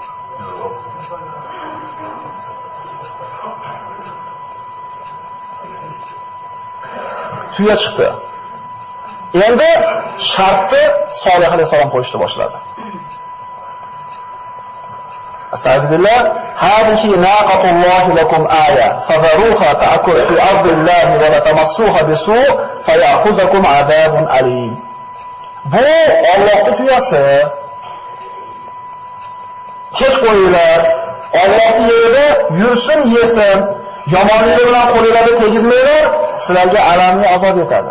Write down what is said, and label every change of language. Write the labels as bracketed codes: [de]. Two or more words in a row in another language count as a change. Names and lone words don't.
[uz] Tuya chiqdi. Endi shartni Solih alayhisalom qo'yishni boshladi. Astagfirullah. [ar] هذه ناقة الله لكم آية. فذروها تأكل في أرض الله ولا تمسوها بسوء فيأخذكم عذاب أليم. [uz] Bu Allohning tuyasi. Ket qo'yinglar. Allohning yerida yursin, yesin. Yomonlik bilan qo'linglarga tegizmanglar, sizlarga alamli azob yetadi.